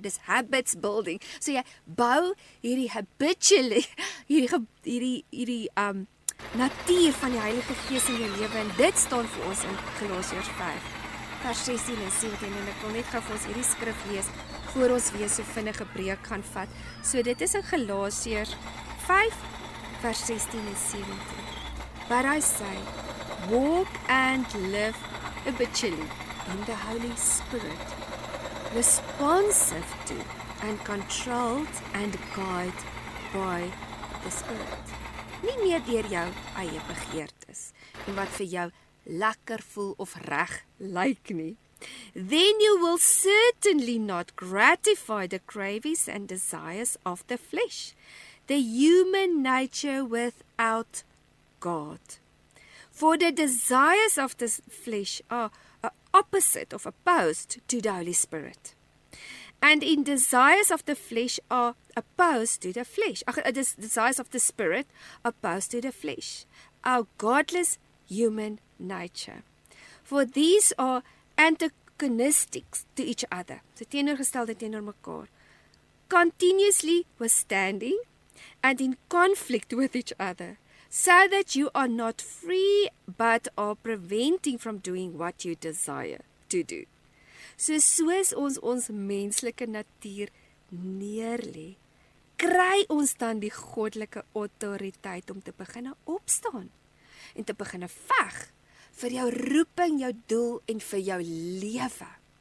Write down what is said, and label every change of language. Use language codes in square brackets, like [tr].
[af] Dis [en] habits building. [af] So jy bou hierdie [en] habitually, [af] hierdie natuur van die Heilige Gees in jou lewe en dit staan vir ons in Galasiërs 5 vers 16 en 17 en ek wil net gou vir ons hierdie skrif lees voor ons weer so vinnige breek gaan vat. So dit is in Galasiërs 5 vers 16 en 17. [en] But I say, walk and live habitually in the Holy Spirit, responsive to and controlled and guided by the Spirit. [af] Nie meer deur jou eie begeertes en wat vir jou lekker voel of reg lyk nie. [en] Then you will certainly not gratify the cravings and desires of the flesh, the human nature without God. For the desires of the flesh are opposite of opposed to the Holy Spirit. And in desires of the flesh are opposed to the flesh. The desires of the Spirit opposed to the flesh. Our godless human nature. For these are antagonistic to each other. [af] So teenoorgestelde teenoor mekaar. [en] Continuously withstanding and in conflict with each other. So that you are not free but are preventing from doing what you desire to do. [af] Soos ons menslike natuur neerlê, kry ons dan die goddelike autoriteit om te begin opstaan en te begin veg vir jou roeping, jou doel en vir jou lewe.